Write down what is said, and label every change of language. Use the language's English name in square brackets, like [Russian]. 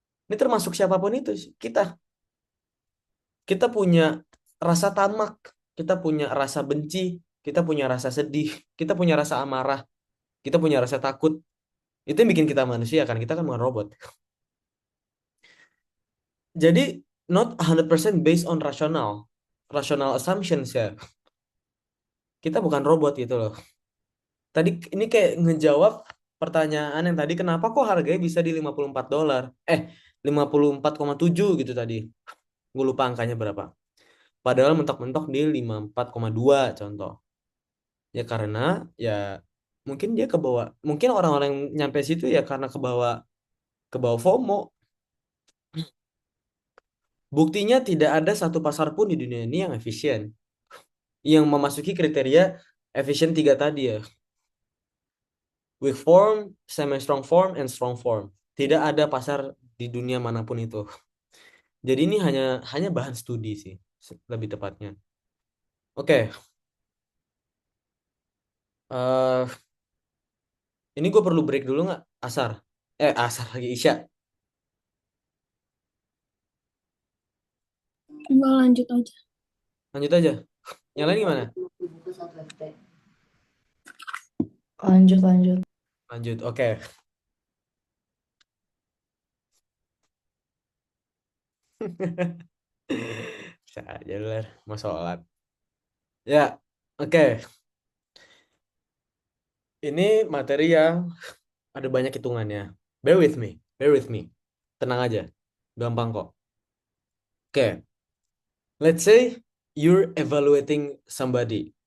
[Indonesian] Ini termasuk siapapun itu, kita. Kita punya rasa tamak, kita punya rasa benci, kita punya rasa sedih, kita punya rasa amarah, kita punya rasa takut. Itu yang bikin kita manusia kan, kita kan bukan robot. [English] Jadi not 100% based on rational assumptions ya. [Indonesian] Kita bukan robot gitu loh. Tadi ini kayak ngejawab pertanyaan yang tadi, kenapa kok harganya bisa di $54? 54,7 gitu tadi. Gue lupa angkanya berapa. Padahal mentok-mentok di 54,2 contoh. Ya karena ya mungkin dia kebawa, mungkin orang-orang yang nyampe situ ya karena kebawa FOMO. Buktinya tidak ada satu pasar pun di dunia ini yang efisien, yang memasuki kriteria efisien tiga tadi ya. [English] Weak form, semi-strong form, and strong form. [Indonesian] Tidak ada pasar di dunia manapun itu. Jadi ini hanya hanya bahan studi sih, lebih tepatnya. Oke, eh ini gue perlu break dulu nggak? Asar. Asar lagi Isya. Enggak, lanjut aja. Lanjut aja. Yang lain gimana? Buku satu FT. Lanjut, lanjut. Lanjut. Oke. Bisa aja lah, mau sholat. Ya, oke. Ini materi yang ada banyak hitungannya. [English] Bear with me, bear with me. [Indonesian] Tenang aja, gampang kok. [English] Oke, let's say you're evaluating somebody.